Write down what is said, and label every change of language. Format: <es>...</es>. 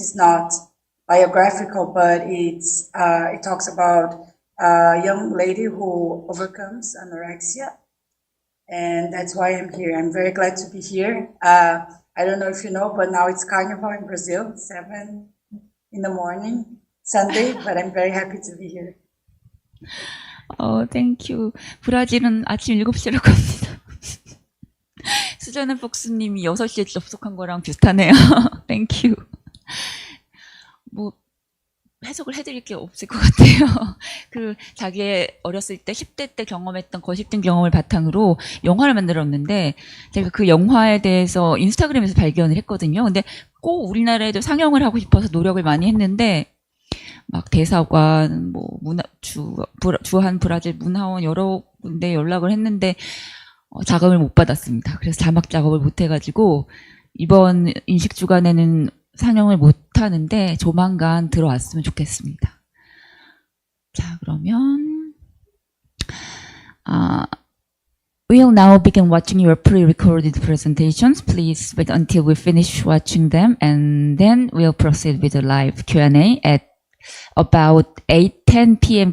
<en>It's not biographical, but it talks about a young lady who overcomes anorexia. And that's why I'm here. I'm very glad to be here. I don't know if you know, but now it's Carnival in Brazil, 7 in the morning, Sunday, but I'm very happy to be here. Thank you.</en> <ko>브라질은 아침 7시라고 합니다. 수저는 폭스님이 6시에 접속한 거랑 비슷하네요.</ko> <en>Thank you.</en> <ko>해석을 해드릴 게 없을 것 같아요. 자기의 어렸을 때 10대 때 경험했던 거식증 경험을 바탕으로 영화를 만들었는데, 제가 그 영화에 대해서 인스타그램에서 발견을 했거든요. 근데 꼭 우리나라에도 상영을 하고 싶어서 노력을 많이 했는데 막 대사관, 뭐 주한 브라질 문화원 여러 군데 연락을 했는데 자금을 못 받았습니다. 그래서 자막 작업을 못 해가지고 이번 인식주간에는 상영을 못 하는데 조만간 들어왔으면 좋겠습니다. 자, 그러면</ko> <en>we'll now begin watching your pre-recorded presentations. Please wait until we finish watching them, and then we'll proceed with the live Q&A at about 8:10 p.m.</en>